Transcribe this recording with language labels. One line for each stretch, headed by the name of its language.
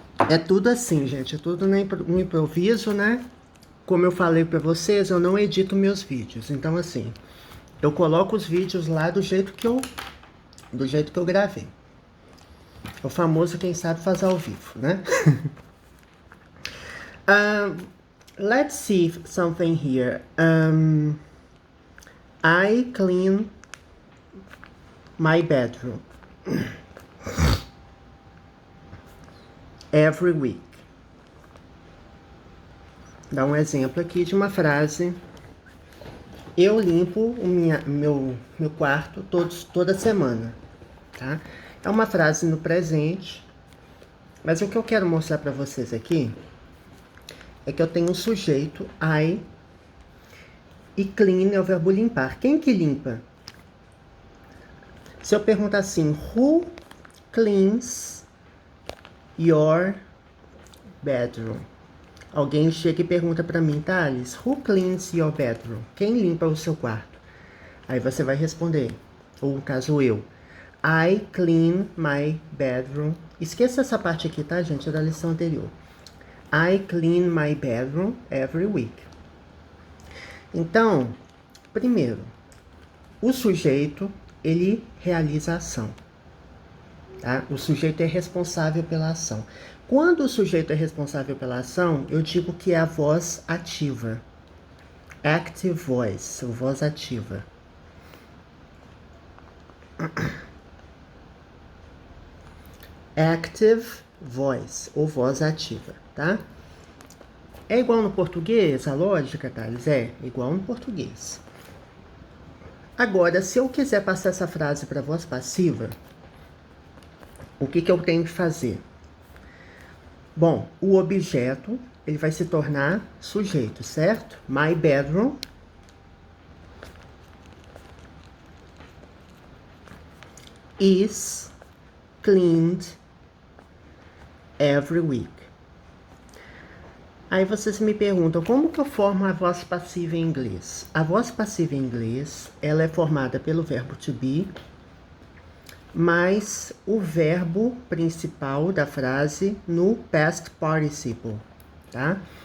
Portuguese: É tudo assim, gente, é tudo no improviso, né? Como eu falei pra vocês, eu não edito meus vídeos. Então, assim, eu coloco os vídeos lá do jeito que eu gravei. O famoso quem sabe faz ao vivo, né?
English: Let's see something here. I clean my bedroom every week.
Portuguese: Dá um exemplo aqui de uma frase. Eu limpo o meu quarto toda semana, tá? É uma frase no presente, mas o que eu quero mostrar para vocês aqui é que eu tenho um sujeito, I, e clean é o verbo limpar. Quem que limpa? Se eu perguntar assim,
English: who cleans your bedroom?
Portuguese: Alguém chega e pergunta para mim, Thales,
English: who cleans your bedroom?
Portuguese: Quem limpa o seu quarto? Aí você vai responder, ou no caso eu,
English: I clean my bedroom.
Portuguese: Esqueça essa parte aqui, tá, gente? É da lição anterior.
English: I clean my bedroom every week.
Portuguese: Então, primeiro, o sujeito, ele realiza a ação. Tá? O sujeito é responsável pela ação. Quando o sujeito é responsável pela ação, eu digo que é a voz ativa.
English: Active voice,
Portuguese: voz ativa.
English: Active voice,
Portuguese: ou voz ativa, tá? É igual no português, a lógica, Thales? É igual no português. Agora, se eu quiser passar essa frase para voz passiva, o que eu tenho que fazer? Bom, o objeto, ele vai se tornar sujeito, certo?
English: My bedroom is cleaned every week.
Portuguese: Aí vocês me perguntam, como que eu formo a voz passiva em inglês? A voz passiva em inglês, ela é formada pelo verbo to be, mais o verbo principal da frase no past participle, tá?